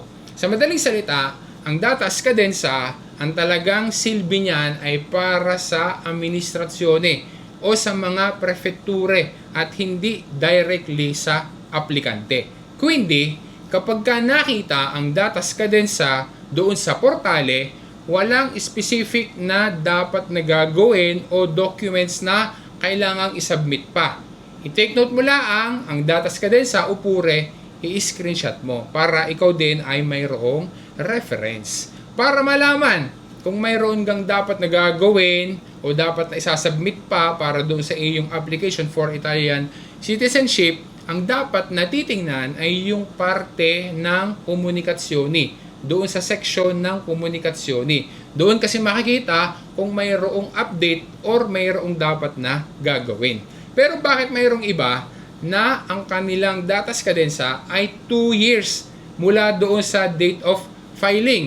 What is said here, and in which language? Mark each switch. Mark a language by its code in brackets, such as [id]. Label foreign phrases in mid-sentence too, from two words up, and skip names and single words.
[tl] Sa madaling salita, ang [it] data scadenza, [tl] ang talagang silbi niyan ay para sa administrasyone o sa mga prefekture at hindi directly sa aplikante. Quindi, kapag ka nakita ang [it] data scadenza [tl] doon sa portale, walang specific na dapat na gagawin o documents na kailangang isubmit pa. I-take note mo lang ang [it] data scadenza [tl] o pure, i-screenshot mo para ikaw din ay mayroong reference. Para malaman kung mayroon kang dapat na gagawin o dapat na isasubmit pa para doon sa iyong [en] application for Italian citizenship, [tl] ang dapat na titingnan ay yung parte ng komunikasyoni. Doon sa section ng komunikasyoni. Doon kasi makikita kung mayroong update or mayroong dapat na gagawin. Pero bakit mayroong iba na ang kanilang [it] data scadenza [tl] ay 2 years mula doon sa [en] date of filing?